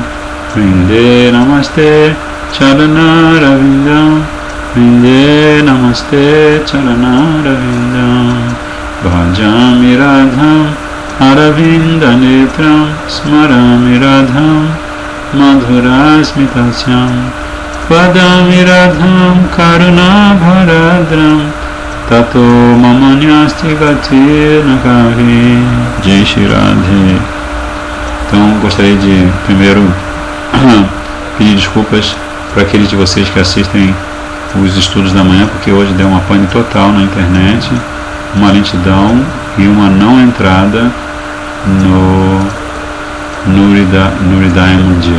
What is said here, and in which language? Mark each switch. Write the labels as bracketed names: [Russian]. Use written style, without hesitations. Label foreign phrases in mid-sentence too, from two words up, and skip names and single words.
[Sanskrit] वृन्दे नमस्ते चरणारविन्दं वृन्दे नमस्ते चरणारविन्दं भजामि राधां अरविन्द नेत्रं स्मरामि राधां मधुरस्मितास्यं वदामि राधां करुणा भरार्द्रं ततो ममान्यास्ति गति नकारि. [Hindi] जय श्री राधे. [Portuguese] Então gostaria de primeiro pedir desculpas para aqueles de vocês que assistem os estudos da manhã, porque hoje deu uma pane total na internet, uma lentidão e uma não entrada no Hridaya Mandir.